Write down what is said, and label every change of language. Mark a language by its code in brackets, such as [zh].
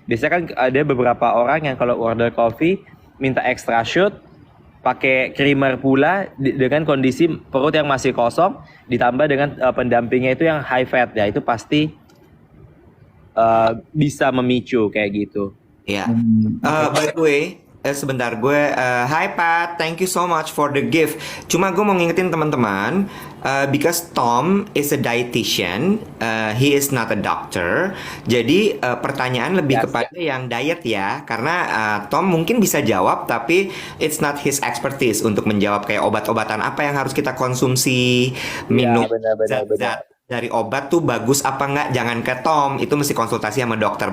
[id] Biasanya kan ada beberapa orang yang kalau order kopi minta [en] extra shot, [id] pakai creamer pula dengan kondisi perut yang masih kosong, ditambah dengan pendampingnya itu yang [en] high fat [id] ya, itu pasti bisa memicu kayak gitu. Ya. [en] By the way, [id] sebentar gue, [en] hi Pat, thank you so much for the gift. [id] Cuma gue mau ngingetin teman-teman, [en] because Tom is a dietitian, he is not a doctor. [id] Jadi pertanyaan lebih kepada yang diet ya, karena Tom mungkin bisa jawab, tapi [en] it's not his expertise [id] untuk menjawab kayak obat-obatan apa yang harus kita konsumsi, minum zat-zat dari obat tuh bagus apa enggak, jangan ke Tom, itu mesti konsultasi sama dokter.